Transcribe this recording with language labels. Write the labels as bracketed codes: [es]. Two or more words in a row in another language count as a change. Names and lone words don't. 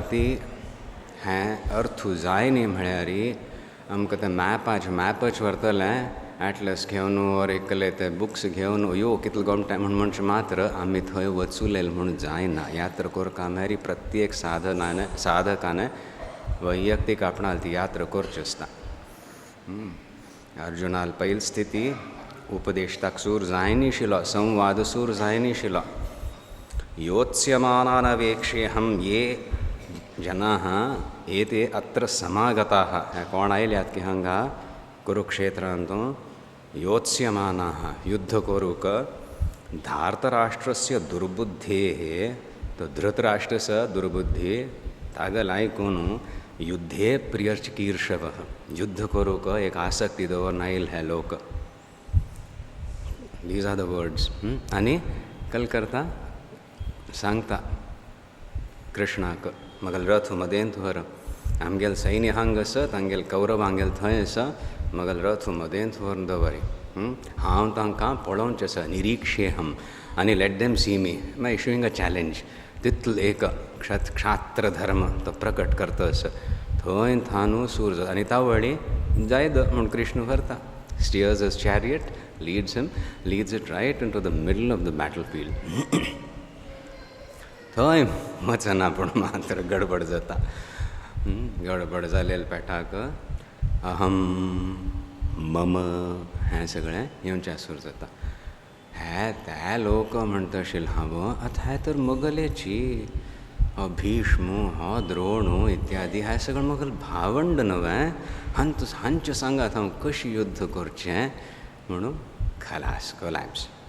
[kok] ती हें अर्थू जाय न्ही म्हळ्यार आमकां तें मॅपच व्हरतलें एटलस घेवन और एकले ते बुक्स घेवन यो कितलो गोमटा म्हणचे मात्र आमी थंय वचूलेल म्हूण जायना. यात्रा करता म्हळ्यार प्रत्येक साधकान वैयक्तीक आपणाल ती यात्रा करची आसता. अर्जुनाल पयली स्थिती उपदेशताक सूर जायनाशिल्लो, संवाद सूर जायनाशिल्लो. [sa] योत्स्यमानानवेक्षेऽहं ये जनाः एते अत्र समागताः. [kok] कोण आयल्यात की हांगा कुरुक्षेत्रांतू योत्स्यमानाः युद्ध करूक [sa] धार्तराष्ट्रस्य दुर्बुद्धेः. तो धृतराष्ट्रस्य दुर्बुद्धी [kok] तागल आयकून [sa] युद्धे प्रियचिकीर्षवः. [kok] युद्ध करूक एक आसक्ती दवरून आयिल्ले हे लोक. [en] these are the words. [kok] आनी कल करता सांगता कृष्णाक मगल रथ मदेंत व्हर. आमगेल सैन्य हांग आसत, आमगेल कौरव आमगेल थंय आसा. मगल रथ मदेंत व्हरून दवरी. हांव तांकां पळोवचें आसा. [en] निरीक्षेहम आनी let them see me. my issuing a challenge. [kok] तितलो एक क्षात्र धर्म तो प्रकट करता आसा. थंय थानू सूर जाता. आनी तावळी जाय द म्हूण कृष्ण व्हरता. [en] steers his chariot, leads it right into the middle of the battle field. [kok] थंय वचना पूण मात्र गडबड जाता. गडबड जालेले पेटाक अहम मम हें सगळें येवचें सूर जाता. ते लोक म्हणटा आशिल्ले हांव आतां हे तर मोगलेची हो भीष्म हो द्रोण इत्यादी हे सगळें मोगल भावंड न्हय. हांचे सांगात हांव कशी युध्द करचें म्हणून खलास कोलॅप्स.